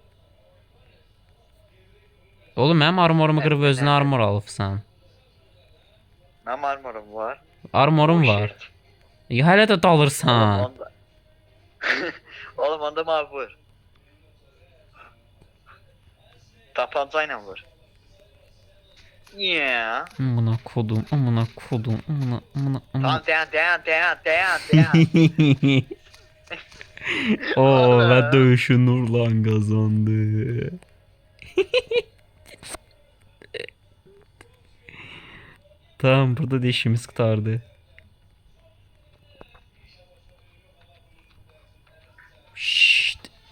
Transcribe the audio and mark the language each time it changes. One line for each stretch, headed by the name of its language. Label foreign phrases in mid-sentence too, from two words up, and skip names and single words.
Azerbaijani: Oğlum mənim armorumu qırıb özünə armor alıbsan. Mənim armorum var. Armorum var. Ya hələ də dalırsan. Oğlum onda mavi vur. Tapancayla vur.
English: Yeah.
Turkish: Amına kodum, amına kodum, amına.
Azerbaijani: Tamam dayan. Oo, və döyüşü Nurlan qazandı. Tamam, burada da işimiz qurtardı. Şşt.